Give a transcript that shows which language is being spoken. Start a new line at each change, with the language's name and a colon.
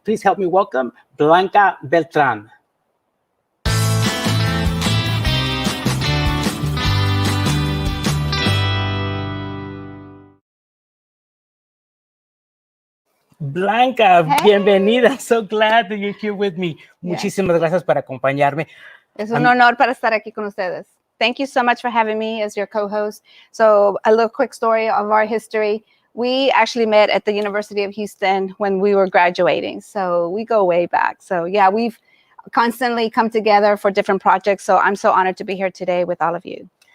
English: Please help me welcome Blanca Beltran. Blanca, hey.
Spanish: Bienvenida.
English: So glad that you're here with me. Yeah.
Spanish: Muchísimas gracias por acompañarme. Es un honor para estar aquí con ustedes.
English: Thank you so much for having me as your co-host. So a little quick story of our history. We actually met at the University of Houston when we were graduating. So we go way back. So yeah, we've constantly come together for different projects. So I'm so honored to be here today with all of you.